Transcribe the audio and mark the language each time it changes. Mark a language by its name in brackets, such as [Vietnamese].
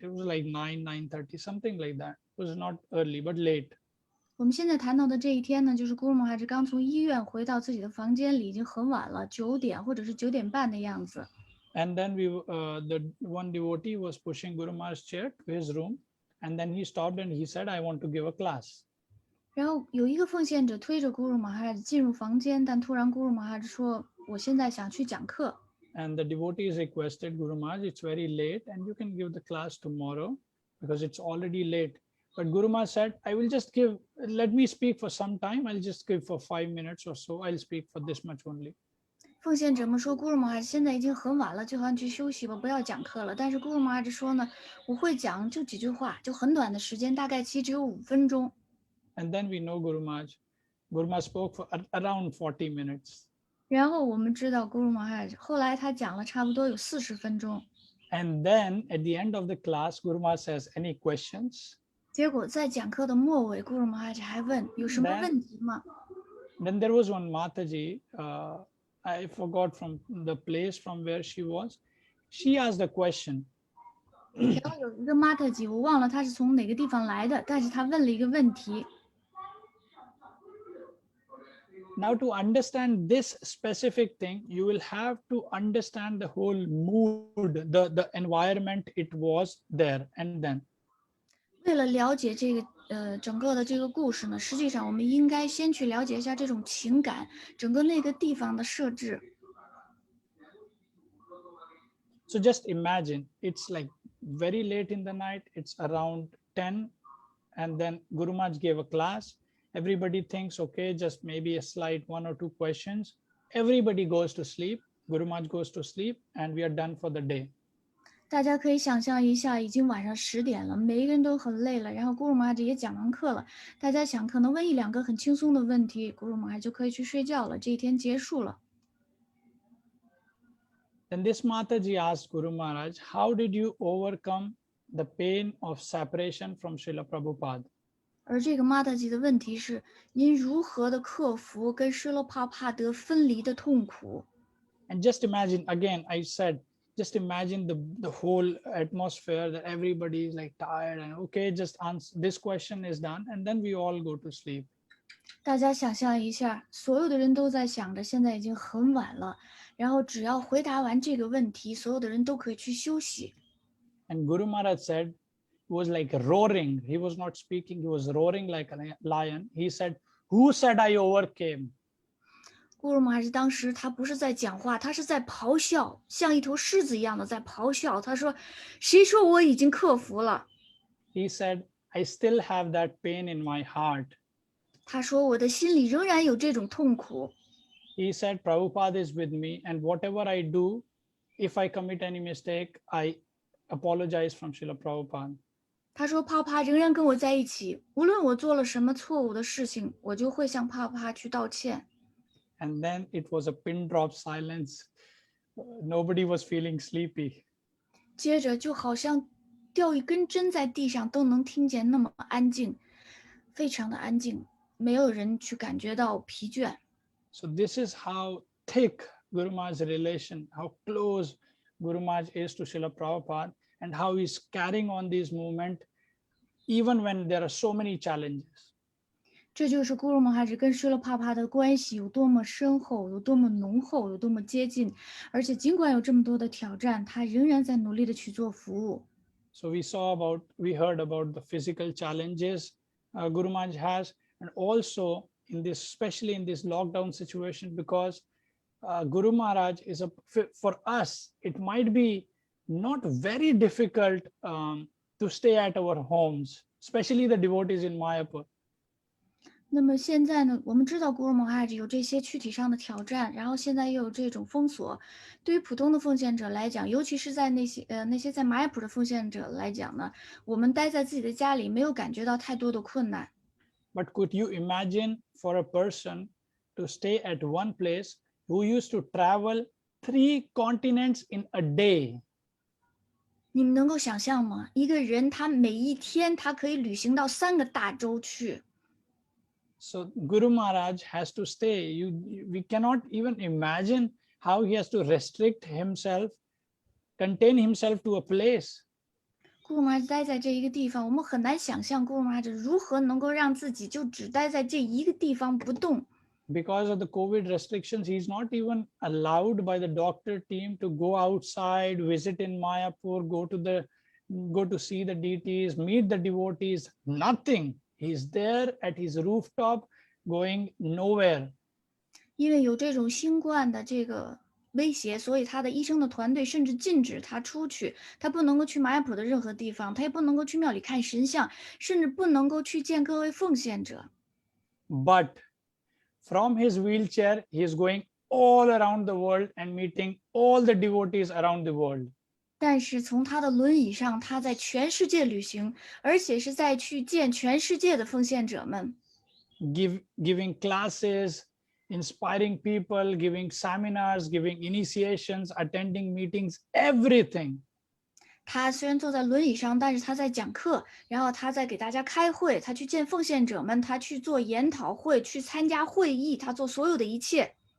[English] It was like 9:30, something like that. It was not early, but late. [Chinese] 我们现在谈到的这一天呢，就是 Guru Maharaj 刚从医院回到自己的房间里，已经很晚了，9点或者是9点半的样子。 [English] And then the one devotee was pushing Guru Maharaj's chair to his room, and then he stopped and he said, "I want to give a class." [Chinese] 然后有一个奉献者推着 Guru Maharaj 进入房间，但突然 Guru Maharaj 说：“我现在想去讲课。” [English] And the devotees requested Guru Maharaj, "It's very late, and you can give the class tomorrow because it's already late." But Guru Maharaj said, "I will just give. Let me speak for some time. I'll just give for 5 minutes or so. I'll speak for this much only." [Chinese] 奉献者们说 Guru Maharaj 现在已经很晚了，就好像去休息吧，不要讲课了。但是 Guru Maharaj 说呢，我会讲就几句话，就很短的时间，大概其只有5分钟。 [English] And then we know Guru Maharaj spoke for around 40 minutes. [Chinese] 然后我们知道 Guru Maharaj 后来他讲了差不多有40分钟。 [English] And then at the end of the class, Guru Maharaj says, "Any questions?" [Chinese] 结果在讲课的末尾 Guru Maharaj 还问有什么问题吗？ [English] Then there was one Mataji, I forgot from the place from where she was. She asked a question. [Chinese] 然后有一个 Mataji 我忘了他是从哪个地方来的，但是他问了一个问题。 [English] Now to understand this specific thing, you will have to understand the whole mood, the environment it was there and then. [Chinese] 为了了解这个整个的这个故事呢，实际上我们应该先去了解一下这种情感，整个那个地方的设置。 [English] So just imagine, it's like very late in the night, it's around 10, and then Guru Maharaj gave a class. Everybody thinks, okay, just maybe a slight 1 or 2 questions. Everybody goes to sleep. Guru Maharaj goes to sleep, and we are done for the day. [Chinese] 大家可以想象一下，已经晚上10点了，每一个人都很累了，然后 Guru Maharaj 也讲完课了，大家想可能问1-2个很轻松的问题 ，Guru Maharaj 就可以去睡觉了，这一天结束了。 [English] Then this Mataji asked Guru Maharaj, "How did you overcome the pain of separation from Srila Prabhupada?" [Chinese] 而这个 Mataji 的问题是：您如何的克服跟施罗帕帕德分离的痛苦？ [English] And just imagine, again, I said, just imagine the whole atmosphere that everybody is like tired and okay, just answer this question is done, and then we all go to sleep. [Chinese] 大家想象一下，所有的人都在想着现在已经很晚了，然后只要回答完这个问题，所有的人都可以去休息。 [English] And Guru Maharaj said, he was like roaring. He was not speaking, he was roaring like a lion. He said, "Who said I overcame?" [Chinese] Guru Maharaj 当时他不是在讲话，他是在咆哮，像一头狮子一样的在咆哮。他说：“谁说我已经克服了？” [English] He said, "I still have that pain in my heart." [Chinese] 他说：“我的心里仍然有这种痛苦。” [English] He said, "Prabhupada is with me, and whatever I do, if I commit any mistake, I apologize from Srila Prabhupada." [Chinese] 他说：“帕帕仍然跟我在一起，无论我做了什么错误的事情，我就会向帕帕去道歉。” [English] And then it was a pin drop silence. Nobody was feeling sleepy. [Chinese] 接着就好像掉一根针在地上都能听见那么安静，非常的安静，没有人去感觉到疲倦。 [English] So this is how thick Guru Maharaj's relation, how close Guru Maharaj is to Srila Prabhupada, and how he's carrying on this movement even when there are so many challenges. [Chinese] 这就是 Guru Maharaj 跟施罗帕帕的关系有多么深厚，有多么浓厚，有多么接近，而且尽管有这么多的挑战，他仍然在努力的去做服务。 [English] So we heard about the physical challenges Guru Maharaj has, and also especially in this lockdown situation, because Guru Maharaj is for us, it might be not very difficult to stay at our homes, especially the devotees in Mayapur. [Chinese] 那么现在呢，我们知道 Guru Maharaj 有这些躯体上的挑战，然后现在又有这种封锁，对于普通的奉献者来讲，尤其是在那些在马雅普的奉献者来讲呢，我们待在自己的家里，没有感觉到太多的困难。 [English] But could you imagine for a person to stay at one place who used to travel 3 continents in a day. [Chinese] 你们能够想象吗？一个人他每一天他可以旅行到3个大洲去。 [English] So Guru Maharaj has to stay. We cannot even imagine how he has to restrict himself, contain himself to a place. [Chinese] 古鲁玛待在这一个地方，我们很难想象古鲁玛如何能够让自己就只待在这一个地方不动。 [English] Because of the COVID restrictions, he's not even allowed by the doctor team to go outside, visit in Mayapur, go to see the deities, meet the devotees, nothing. He's there at his rooftop, going nowhere. [Chinese] 因为有这种新冠的这个威胁，所以他的医生的团队甚至禁止他出去，他不能够去马雅普的任何地方，他也不能够去庙里看神像，甚至不能够去见各位奉献者。 [English] But from his wheelchair, he is going all around the world and meeting all the devotees around the world. [Chinese] 但是从他的轮椅上，他在全世界旅行，而且是在去见全世界的奉献者们。 [English] Giving classes, inspiring people, giving seminars, giving initiations, attending meetings, everything. [Chinese] 他虽然坐在轮椅上，但是他在讲课，然后他在给大家开会，他去见奉献者们，他去做研讨会，去参加会议，他做所有的一切。